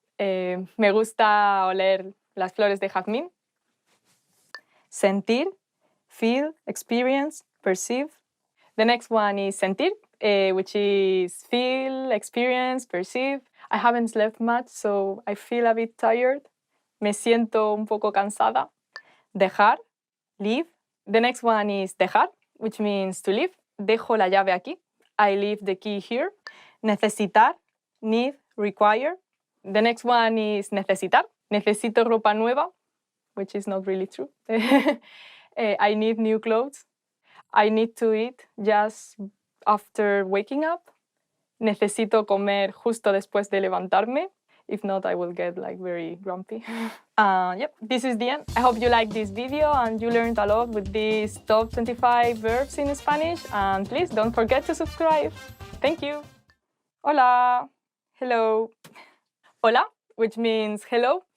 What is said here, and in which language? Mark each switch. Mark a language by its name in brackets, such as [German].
[Spanish] Me gusta oler las flores de jazmín. Sentir, [English] feel, experience, perceive. The next one is sentir, which is feel, experience, perceive. I haven't slept much, so I feel a bit tired. [Spanish] Me siento un poco cansada. Dejar, [English] leave. The next one is dejar, which means to leave. [Spanish] Dejo la llave aquí. [English] I leave the key here. [Spanish] Necesitar, [English] need, require. The next one is necesitar. [Spanish] Necesito ropa nueva, [English] which is not really true. I need new clothes. I need to eat just after waking up. [Spanish] Necesito comer justo después de levantarme. [English] If not, I will get like very grumpy. Yep, this is the end. I hope you liked this video and you learned a lot with these top 25 verbs in Spanish. And please don't forget to subscribe. Thank you. Hola. Hello. Hola, which means hello.